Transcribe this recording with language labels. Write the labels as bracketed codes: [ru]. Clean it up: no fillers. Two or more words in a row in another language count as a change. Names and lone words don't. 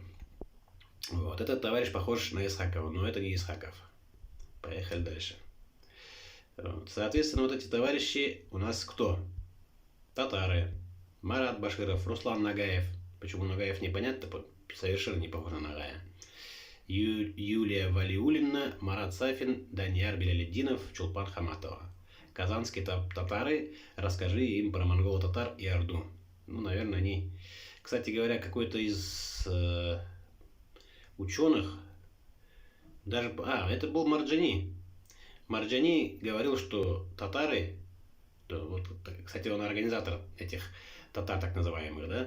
[ru] Вот. Этот товарищ похож на Исхакова, но это не Исхаков. Поехали дальше. Вот. Соответственно, вот эти товарищи у нас кто? Татары. Марат Баширов, Руслан Нагаев. Почему Нагаев непонятно, совершенно не похож на Нагая. Юлия Валиуллина, Марат Сафин, Данияр Белялетдинов, Чулпан Хаматова. Казанские татары, расскажи им про монголо-татар и орду. Ну, наверное, они... Кстати говоря, какой-то из ученых, даже... это был Марджани. Марджани говорил, что татары... Вот, кстати, он организатор этих татар, так называемых, да?